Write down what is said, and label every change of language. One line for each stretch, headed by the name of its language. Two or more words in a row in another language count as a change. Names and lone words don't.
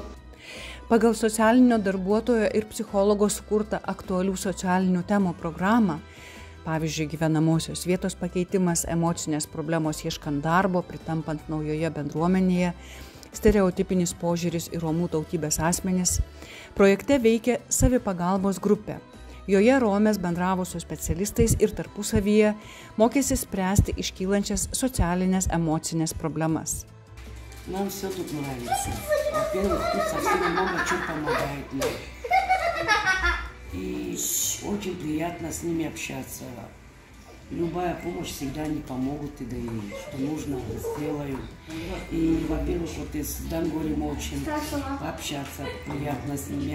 Lithuanian: Pagal socialinio darbuotojo ir psichologo sukurtą aktualių socialinių temų programą, pavyzdžiui, gyvenamosios vietos pakeitimas, emocinės problemos ieškant darbo, pritampant naujoje bendruomenėje, stereotipinis požiūris į romų tautybės asmenis, projekte veikė savipagalbos grupė. Joje romės bendravo su specialistais ir tarpusavyje mokėsi spręsti iškylančias socialinės emocinės problemas.
Russian: Нам все тут нравится. Во-первых, тут совсем много чего помогает нам. И очень приятно с ними общаться. Любая помощь всегда не помогут, и да и что нужно, сделаю. И, во-первых, вот и с Дангорем очень пообщаться приятно с ними.